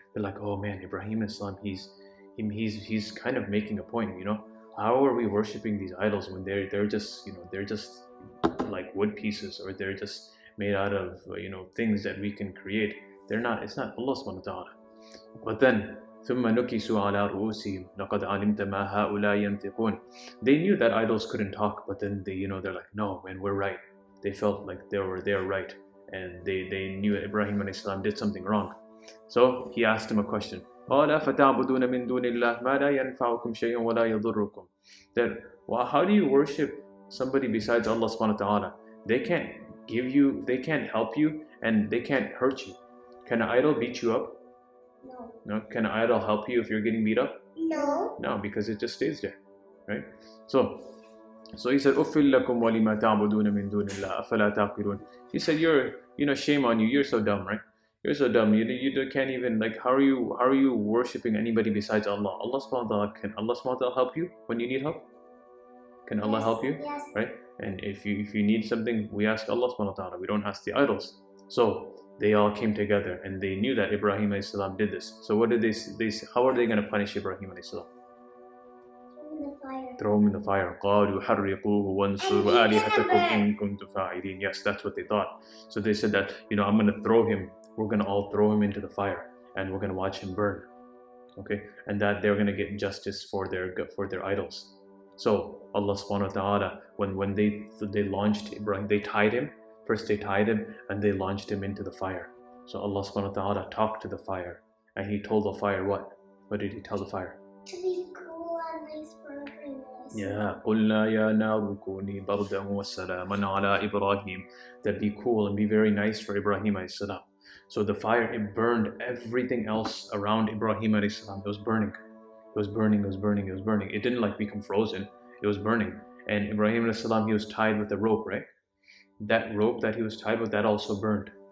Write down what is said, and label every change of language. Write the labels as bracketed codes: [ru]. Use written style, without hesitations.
[en] They're like, oh man, Ibrahim alayhi salam, he's kind of making a point, you know. How are we worshiping these idols when they're just, you know, they're just like wood pieces, or they're just made out of, you know, things that we can create. They're not, it's not Allah subhanahu wa ta'ala. But then [ar] ثم نكسوا على رؤوسهم لقد علمت ما هؤلاء ينطقون. [en] They knew that idols couldn't talk, but then they, you know, they're like, no man, we're right. They felt like they're right, and they knew that Ibrahim alayhi salam did something wrong. So he asked him a question. [ar] قال فتعبدون من دون الله ما لا ينفعكم شيئا ولا يضركم. [en] That, well, how do you worship somebody besides Allah subhanahu wa ta'ala? They can't give you, they can't help you, and they can't hurt you. Can an idol beat you up? No. No. Can an idol help you if you're getting beat up? No. No, because it just stays there, right? So he said, [ar] أُفِّلْ لَكُمْ وَلِمَا تَعْبُدُونَ مِن دُونِ اللَّهِ أَفَلَا تَعْقِلُونَ. [en] He said, you know, shame on you. You're so dumb, right? You're so dumb. You can't even, like, how are you worshiping anybody besides Allah? Allah subhanahu wa ta'ala, can Allah subhanahu wa ta'ala help you when you need help? Can Allah help you? Yes. Right? And if you need something, we ask Allah subhanahu wa ta'ala. We don't ask the idols. So they all came together, and they knew that Ibrahim alayhi salam did this. So what did they say? How are they going to punish Ibrahim alayhi salam? In the fire. Throw him in the fire. [ar] قالوا حرقوه وانصروا آلهتكم إن كنتم فاعلين. [en] Yes, that's what they thought. So they said that, you know, I'm going to throw him. We're going to all throw him into the fire, and we're going to watch him burn. Okay, and that they're going to get justice for their idols. So Allah subhanahu wa ta'ala, when they launched Ibrahim, they tied him. First they tied him, and they launched him into the fire. So Allah subhanahu wa ta'ala talked to the fire, and he told the fire what? What did he tell the fire? To be cool and nice for Ibrahim. [ar] Yeah, قُلْنَا يَا نَارُ كُونِي بَرْدًا وَسَلَامًا عَلَىٰ إِبْرَاهِيمَ. [en] That be cool and be very nice for Ibrahim alayhi salam. So the fire, it burned everything else around Ibrahim alayhi salam. It was burning. It was burning, it was burning, it was burning. It didn't like become frozen. It was burning. And Ibrahim alayhi salam, he was tied with a rope, right? That rope that he was tied with, that also burned.